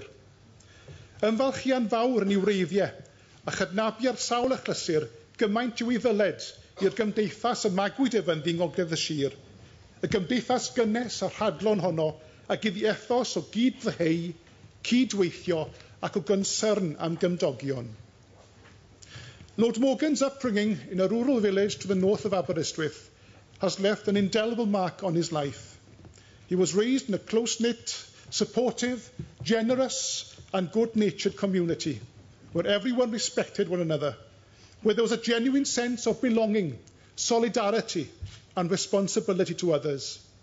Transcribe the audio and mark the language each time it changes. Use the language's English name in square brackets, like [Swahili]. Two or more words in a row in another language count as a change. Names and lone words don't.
[Welsh] Ymfalchian fawr yn i'w wreiddiau, a chydnabu ar sawl achlysur gymaint yw ei ddyled i'r gymdeithas y magwyd efynd i ngogledd y sir, y gymdeithas gynnes a'r rhadlon honno ac iddi ethos o gyd-ddeheu, cydweithio ac o gonsern am gymdogion. [English] Lord Morgan's upbringing in a rural village to the north of Aberystwyth has left an indelible mark on his life. He was raised in a close-knit, supportive, generous and good-natured community where everyone respected one another, where there was a genuine sense of belonging, solidarity and responsibility to others.